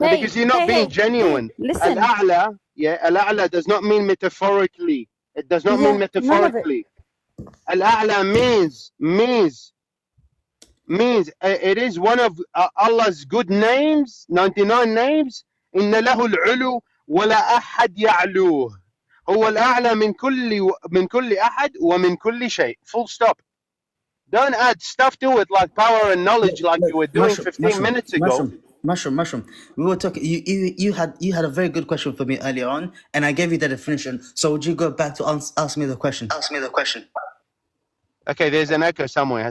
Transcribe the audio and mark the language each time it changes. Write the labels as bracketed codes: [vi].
[en] No, because you're not being genuine. Listen. Al-A'la, yeah, Al-A'la does not mean metaphorically. It does not mean None of it. metaphorically. Al-A'la means it is one of Allah's good names, 99 names. [ar] إن له العلو ولا أحد يعلوه. هو الأعلى من كل أحد ومن كل شيء. [en] Full stop. Don't add stuff to it like power and knowledge like you were doing 15 minutes ago. Mushroom. We were talking. You had a very good question for me earlier on, and I gave you the definition. So would you go back to ask me the question? Okay, there's an echo somewhere.